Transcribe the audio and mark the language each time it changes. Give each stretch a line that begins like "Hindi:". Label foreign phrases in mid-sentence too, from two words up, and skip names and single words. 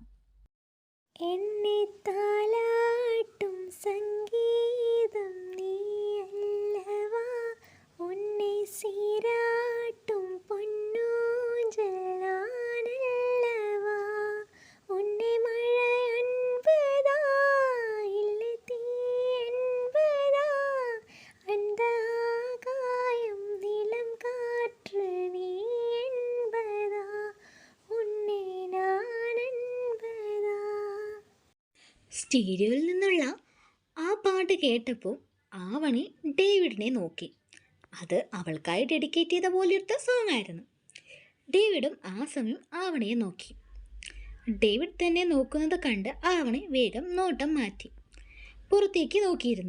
Tamil: என்னை தாலாட்டும் சங்கீதம் நீயல்லவா, உன்னை சீராட்டும் பொன்னூஞ்சலானல்லவா, உன்னை மழை என்பதா இல்லை தீ என்பதா, அந்த ஆகாயம் நிலம் காற்று நீ என்பதா, உன்னை நான் என்பதா.
Malayalam: സ്റ്റീരിയോയിൽ നിന്നുള്ള ആ പാട്ട് കേട്ടപ്പോൾ ആവണി ഡേവിഡിനെ നോക്കി. അത് അവൾക്കായി ഡെഡിക്കേറ്റ് ചെയ്ത പോലെയൊരു സോങ് ആയിരുന്നു. ഡേവിഡും ആ സമയം ആവണിയെ നോക്കി. ഡേവിഡ് തന്നെ നോക്കുന്നത് കണ്ട് ആവണി വേഗം നോട്ടം മാറ്റി പുറത്തേക്ക് നോക്കിയിരുന്നു.